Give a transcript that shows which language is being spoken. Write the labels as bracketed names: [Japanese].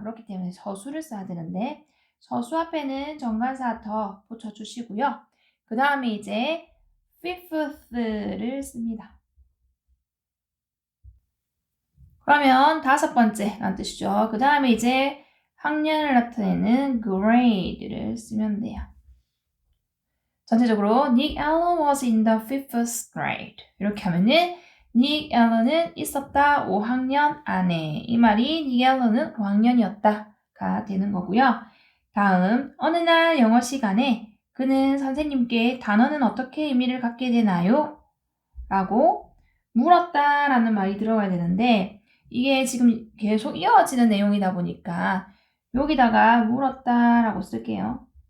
[Korean] 그렇기 때문에 서수를 써야 되는데 서수 앞에는 정관사 더 붙여주시고요. 그 다음에 이제 fifth를 씁니다. 그러면 다섯 번째라는 뜻이죠. 그 다음에 이제 학년을 나타내는 grade를 쓰면 돼요. 전체적으로 [English] Nick Allen was in the fifth grade. [Korean] 이렇게 하면은 Nick Allen은 있었다 5학년 안에. 이 말이 Nick Allen은 5학년이었다가 되는 거고요. 다음 어느 날 영어 시간에 그는 선생님께 단어는 어떻게 의미를 갖게 되나요? 라고 물었다라는 말이 들어가야 되는데 이게 지금 계속 이어지는 내용이다 보니까 여기다가 물었다라고 쓸게요.